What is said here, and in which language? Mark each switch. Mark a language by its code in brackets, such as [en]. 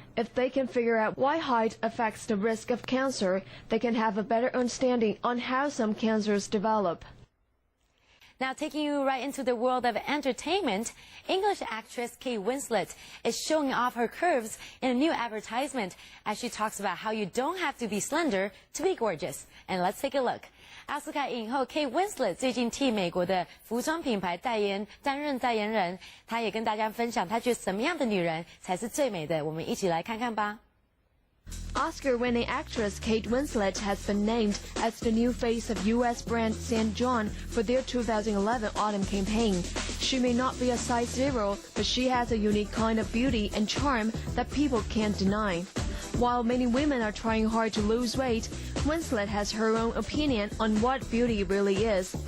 [en] If they can figure out why height affects the risk of cancer, they can have a better understanding on how some cancers develop. Now, taking you right into the world of entertainment, English actress Kate Winslet is showing off her curves in a new advertisement as she talks about how you don't have to be slender to be gorgeous. And let's take a look. [zh] 奥斯卡影后 Kate Winslet 最近替美国的服装品牌担任代言人，她也跟大家分享她觉得什么样的女人才是最美的，我们一起来看看吧。 [en] Oscar-winning actress Kate Winslet has been named as the new face of U.S. brand St. John for their 2011 autumn campaign. She may not be a size 0, but she has a unique kind of beauty and charm that people can't deny. While many women are trying hard to lose weight, Winslet has her own opinion on what beauty really is.